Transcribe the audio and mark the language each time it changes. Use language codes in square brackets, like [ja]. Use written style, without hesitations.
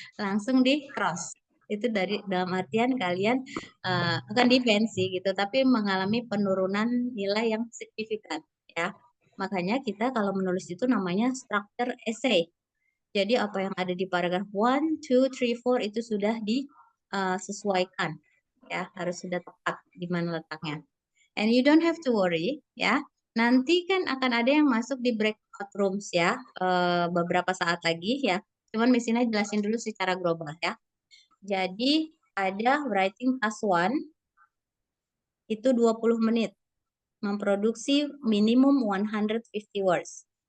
[id] Langsung di cross. Itu dalam artian kalian bukan defensi gitu, tapi mengalami penurunan nilai yang signifikan, ya. Makanya kita kalau menulis itu namanya structure essay. Jadi apa yang ada di paragraf 1, 2, 3, 4 itu sudah disesuaikan, ya, harus sudah tepat di mana letaknya. [en] And you don't have to worry, ya. [id] Nanti kan akan ada yang masuk di breakout rooms ya, beberapa saat lagi ya. Cuman di sini jelasin dulu secara global ya. Jadi ada writing task 1 itu 20 menit. Memproduksi minimum 150 words.